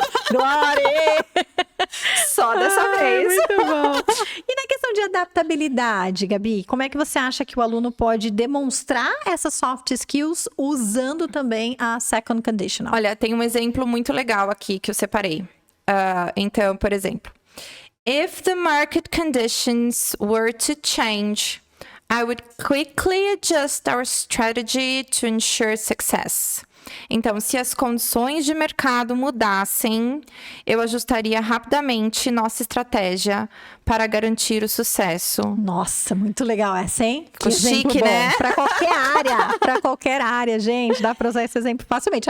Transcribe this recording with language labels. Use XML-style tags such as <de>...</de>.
<pt>Glória! Só dessa vez. Muito bom. E na questão de adaptabilidade, Gabi, como é que você acha que o aluno pode demonstrar essas soft skills usando também a second conditional? Olha, tem um exemplo muito legal aqui que eu separei. Então, por exemplo,</pt> <en>if the market conditions were to change, I would quickly adjust our strategy to ensure success.</en> <pt>Então, se as condições de mercado mudassem, eu ajustaria rapidamente nossa estratégia para garantir o sucesso. Nossa, muito legal essa, hein? Ficou chique, né? Para qualquer área, gente, dá para usar esse exemplo facilmente.</pt>